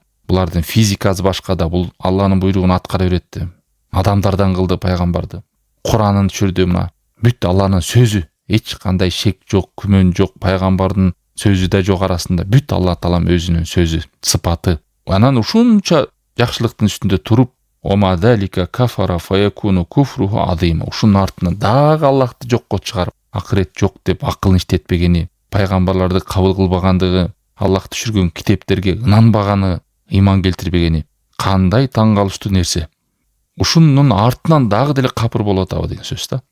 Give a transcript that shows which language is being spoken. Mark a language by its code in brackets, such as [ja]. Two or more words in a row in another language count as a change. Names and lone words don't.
[ky] Булардын физикасы башка да, бул Алланын буйругун аткара берет. Адамдардан кылды пайгамбарды. Куранын түшүрдү, мына бүт Алланын сөзү. Эч кандай шек жок, күмөн жок, пайгамбардын сөзү да жок арасында. Бүт Алла Таалам өзүнүн сөзү, сыпаты. Анан ушунча жакшылыктын үстүндө туруп, [ar] ومع ذلك كفر فيكون كفره عظيما. [ky] Ушунун артынан дагы Аллахты жокко чыгарып, акырет жок деп акылын иштетпегени, пайгамбарларды кабыл кылбагандыгы, Аллах түшүргөн китептерге ынанбаганы, ыйман келтирбегени кандай таң калыштуу нерсе. Ушунун артынан дагы деле капыр болуп атабы деген сөз да.